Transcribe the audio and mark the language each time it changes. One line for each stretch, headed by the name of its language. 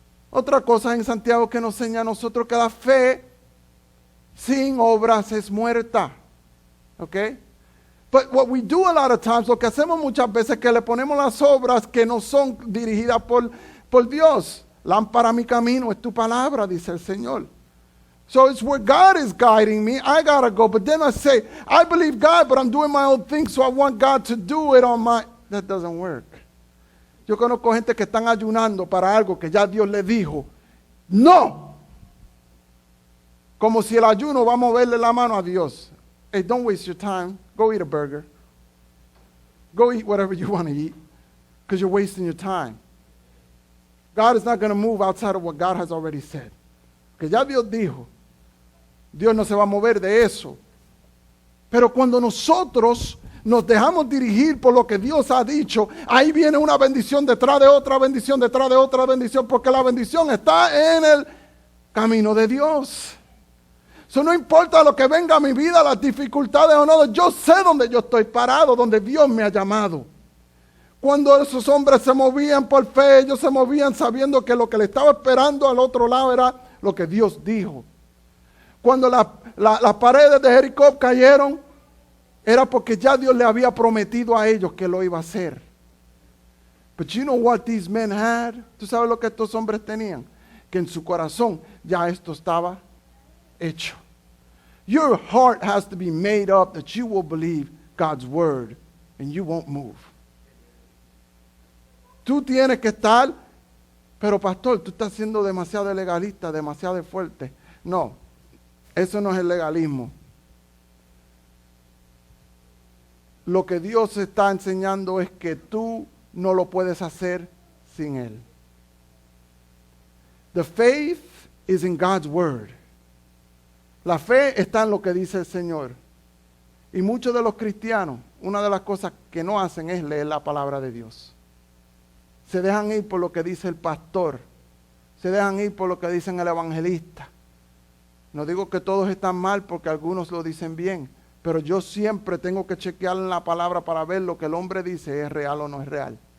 Spanish: Otra cosa en Santiago que nos enseña a nosotros que la fe sin obras es muerta. ¿Ok?
English: But what we do a lot of times,
Spanish: lo que hacemos muchas veces es que le ponemos las obras que no son dirigidas por Dios. Lámpara a mi camino es tu palabra, dice el Señor.
English: So it's where God is guiding me. I gotta go. But then I say, I believe God, but I'm doing my own thing, so I want God to do it on my... That doesn't work.
Spanish: Yo conozco gente que están ayunando para algo que ya Dios le dijo. No. Como si el ayuno va a moverle la mano a Dios.
English: Hey, don't waste your time. Go eat a burger. Go eat whatever you want to eat. Because you're wasting your time. God is not going to move outside of what God has already said.
Spanish: Que ya Dios dijo. Dios no se va a mover de eso. Pero cuando nosotros nos dejamos dirigir por lo que Dios ha dicho, ahí viene una bendición detrás de otra bendición, detrás de otra bendición, porque la bendición está en el camino de Dios. Eso no importa lo que venga a mi vida, las dificultades o no. Yo sé dónde yo estoy parado, donde Dios me ha llamado. Cuando esos hombres se movían por fe, ellos se movían sabiendo que lo que le estaba esperando al otro lado era lo que Dios dijo. Cuando las paredes de Jericó cayeron, era porque ya Dios le había prometido a ellos que lo iba a hacer.
English: But you know what these men had?
Spanish: ¿Tú sabes lo que estos hombres tenían? Que en su corazón ya esto estaba hecho.
English: Your heart has to be made up that you will believe God's word and you won't move.
Spanish: Tú tienes que estar, pero pastor, tú estás siendo demasiado legalista, demasiado fuerte. No, eso no es el legalismo. Lo que Dios está enseñando es que tú no lo puedes hacer sin Él.
English: The faith is in God's word.
Spanish: La fe está en lo que dice el Señor. Y muchos de los cristianos, una de las cosas que no hacen es leer la palabra de Dios. Se dejan ir por lo que dice el pastor. Se dejan ir por lo que dicen el evangelista. No digo que todos están mal porque algunos lo dicen bien. Pero yo siempre tengo que chequear en la palabra para ver lo que el hombre dice es real o no es real.